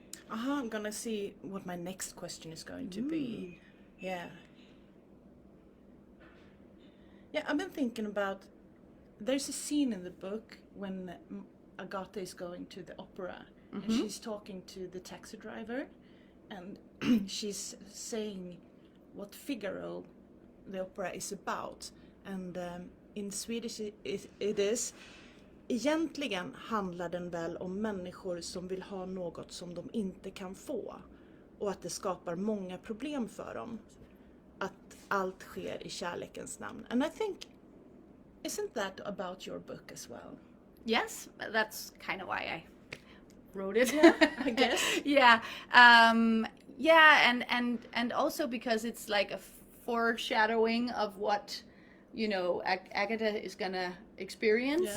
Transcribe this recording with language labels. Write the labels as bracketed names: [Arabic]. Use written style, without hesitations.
[English] I'm gonna see what my next question is going to be. Yeah, Yeah, I've been thinking about, there's a scene in the book when Agatha is going to the opera and she's talking to the taxi driver, and she's saying what Figaro, the opera, is about. And in Swedish it is, [Swedish] egentligen handlar den väl om människor som vill ha något som de inte kan få. Och att det skapar många problem för dem. Att allt sker i kärlekens namn. [English] And I think, isn't that about your book as well? Yes, that's kind of why I wrote it. Yeah, I guess. Yeah. Yeah, and also because it's like a foreshadowing of what, you know, Agatha is gonna experience.